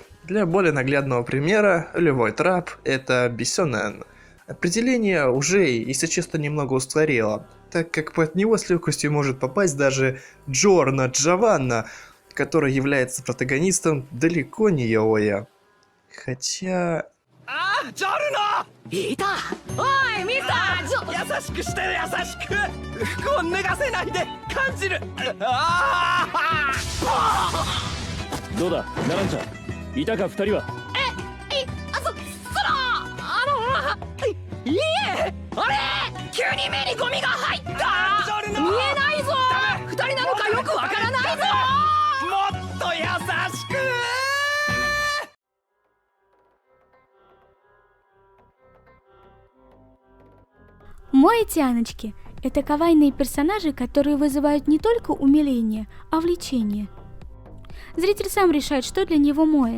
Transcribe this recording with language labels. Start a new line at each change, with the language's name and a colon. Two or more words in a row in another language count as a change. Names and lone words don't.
Russian: Для более наглядного примера, любой трап – это Бисёнэн. Определение уже, если честно, немного устарело, так как под него с легкостью может попасть даже Джорно Джованна, который является протагонистом далеко не яоя. Хотя... Джорно!
Japanese: いた！おいミスター！優しくして優しく服を脱がせないで感じるどうだナランちゃんいたか二人はいえあれ急に目にゴミが入った見えないぞ二人なのかよくわからないぞもっと優しく
Russian: Моэ-тяночки – это кавайные персонажи, которые вызывают не только умиление, а влечение. Зритель сам решает, что для него моэ.